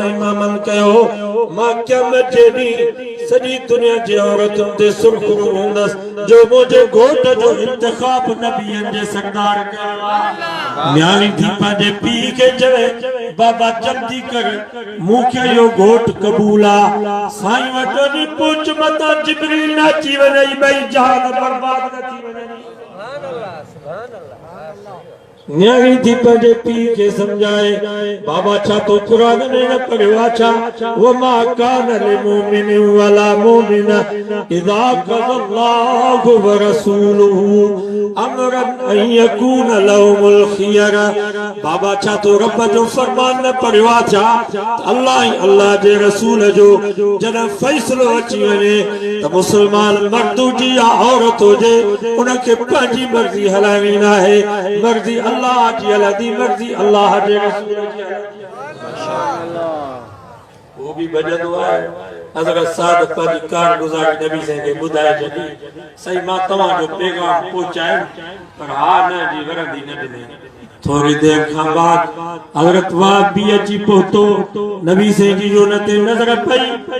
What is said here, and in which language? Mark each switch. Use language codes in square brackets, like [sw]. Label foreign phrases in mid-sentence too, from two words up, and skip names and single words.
[sd] ऐं मामनि कयो मां क़यामत जे ॾींहुं सॼी दुनिया जी औरतुनि ते सुर्ख़ुरू हूंदसि जो मुंहिंजे घोट जो इंतखाब नबियनि जे सरदार कयो आहे न्याणी थी पंहिंजे पीउ खे चवे बाबा जल्दी कर मूंखे इहो घोट क़बूल आहे साईं वटि वञी पूछ मतां जिब्रील अची वञे ॿई जहान बर्बाद न थी वञनि न्याणी थी पंहिंजे पीउ खे सम्झाए बाबा छा तो क़ुरान में न पढ़ियो आहे छा [ar] وما كان للمؤمن ولا مؤمنة إذا قضى الله ورسوله أمرا أن يكون لهم الخيرة [sd] बाबा छा तो रब जो फरमान न पढ़ियो आहे छा अल्लाह ऐं अल्लाह जे रसूल जो जॾहिं फ़ैसिलो अची वञे त मुस्लमान मर्द हुजे या औरत हुजे उनखे पंहिंजी मर्ज़ी हलाइणी न आहे मर्ज़ी अल्लाह जी हलंदी मर्ज़ी अल्लाह जे रसूल जी हलंदी माशाअल्लाह वो भी भॼंदो आहे हज़रत साद पंहिंजी कारगुज़ारी नबी साईं खे ॿुधाए छॾी साईं मां तव्हांजो पैगाम पहुचायो पर हा न जी वरंदी न ॾिनई थोड़ी देर खां बाद हज़रत वाब भी अची पहुतो नबी साईं जी जो न ते नज़र पई